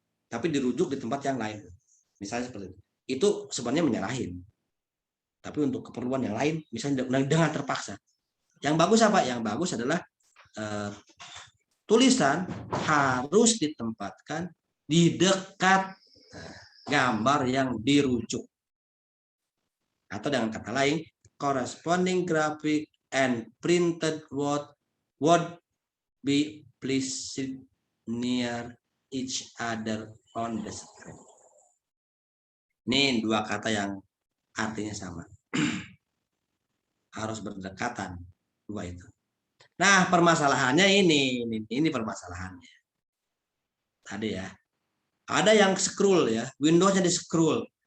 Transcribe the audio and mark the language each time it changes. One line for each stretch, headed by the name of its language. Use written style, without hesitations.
Indonesian: Tapi dirujuk di tempat yang lain. Misalnya seperti itu. Itu sebenarnya menyerahin. Tapi untuk keperluan yang lain, misalnya dengan terpaksa. Yang bagus apa? Yang bagus adalah tulisan harus ditempatkan di dekat gambar yang dirujuk. Atau dengan kata lain,
English: corresponding graphic and printed word would be placed near each other on the screen.
Indonesian: Ini dua kata yang artinya sama. Harus berdekatan dua itu. Nah, permasalahannya ini permasalahannya. Tadi ya. Ada yang scroll ya, Windows-nya di scroll.